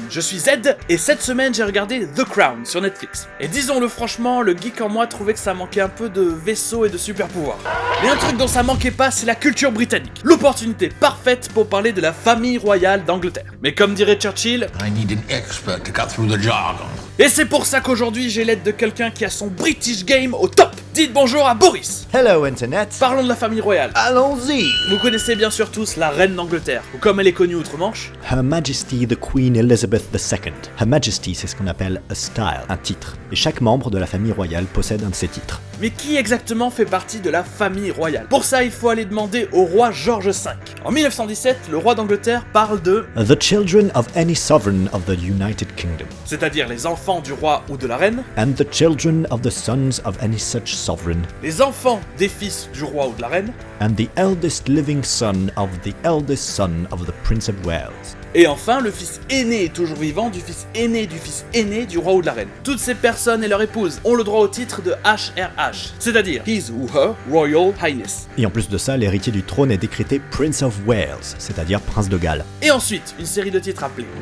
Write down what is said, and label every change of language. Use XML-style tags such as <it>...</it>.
<fr>Je suis Zed et cette semaine j'ai regardé The Crown sur Netflix. Et disons-le franchement, le geek en moi trouvait que ça manquait un peu de vaisseaux et de super pouvoirs. Mais un truc dont ça manquait pas, c'est la culture britannique. L'opportunité parfaite pour parler de la famille royale d'Angleterre. Mais comme dirait Churchill,</fr> <en>I need an expert to cut through the jargon.</en> <fr>et c'est pour ça qu'aujourd'hui j'ai l'aide de quelqu'un qui a son</fr> <en>British Game</en> <fr>au top. Dites bonjour à Boris.</fr> <en>Hello Internet.</en> <fr>Parlons de la famille royale. Allons-y. Vous connaissez bien sûr tous la reine d'Angleterre, ou comme elle est connue outre-Manche,</fr> <en>Her Majesty the Queen Elizabeth II. Her Majesty,</en> <fr>c'est ce qu'on appelle</fr> <en>a style,</en> <fr>un titre. Et chaque membre de la famille royale possède un de ces titres. Mais qui exactement fait partie de la famille royale? Pour ça, il faut aller demander au roi George V. En 1917, le roi d'Angleterre parle de</fr> <en>The children of any sovereign of the United Kingdom,</en> <fr>c'est-à-dire les enfants du roi ou de la reine,</fr> <en>and the children of the sons of any such sovereign,</en> <fr>les enfants des fils du roi ou de la reine,</fr> <en>and the eldest living son of the eldest son of the Prince of Wales.</en> <fr>et enfin le fils aîné et toujours vivant du fils aîné du roi ou de la reine. Toutes ces personnes et leurs épouses ont le droit au titre de HRH, c'est-à-dire His ou</fr> <en>Her Royal Highness.</en> <fr>Et en plus de ça, l'héritier du trône est décrété</fr> <en>Prince of Wales,</en> <fr>c'est-à-dire Prince de Galles. Et ensuite, une série de titres appelés</fr>